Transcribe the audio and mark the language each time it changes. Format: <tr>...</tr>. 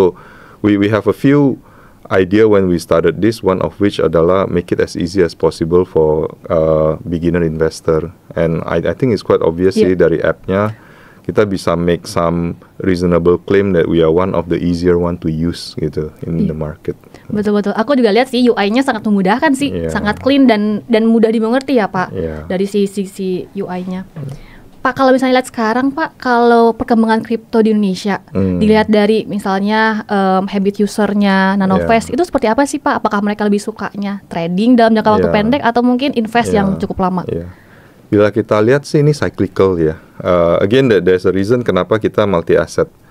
<en>So we have a few idea when we started this, one of which adalah make it as easy as possible for beginner investor. And I think it's quite obvious</en> <id>sih dari app-nya kita bisa</id> <en>make some reasonable claim that we are one of the easier one to use gitu in the market.</en> <id>Betul-betul. Aku juga lihat sih UI-nya sangat memudahkan sih, sangat clean dan mudah dimengerti ya Pak. Dari sisi UI-nya. Pak, kalau misalnya lihat sekarang Pak, kalau perkembangan kripto di Indonesia, dilihat dari misalnya habit usernya Nanovest, itu seperti apa sih Pak? Apakah mereka lebih sukanya trading dalam jangka waktu pendek atau mungkin invest yang cukup lama? Bila kita lihat sih ini cyclical ya.</id> <en>Again, there's a reason</en> <id>kenapa kita</id> <en>multi asset.</en>